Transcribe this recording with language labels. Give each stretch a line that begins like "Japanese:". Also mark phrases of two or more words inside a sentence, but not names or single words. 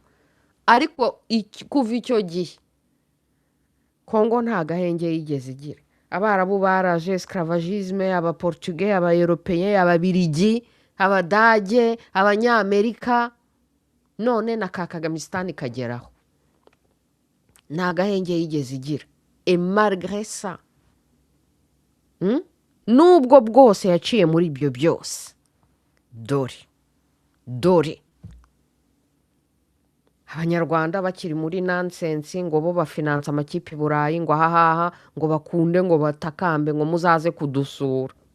Kinyarwanda: Ariko kuva icyo gihe Congo nta gahenge yigeze igira. Abarabu baraje esclavagisme, aba Portugais, aba Européen, ababirigi, abadage, abanyamerika, none na Kagamisitani kageraho. Nta gahenge yigeze igira.
French: Et malgré ça,
Kinyarwanda: nubwo bwose yaciye muri ibyo byose, dore Abanyarwanda bakiri muri nonsense ngo bo bafinansa amakipe i Burayi, ngo ahahaha, ngo bakunde, ngo batakambe, ngo muzaze kudusura.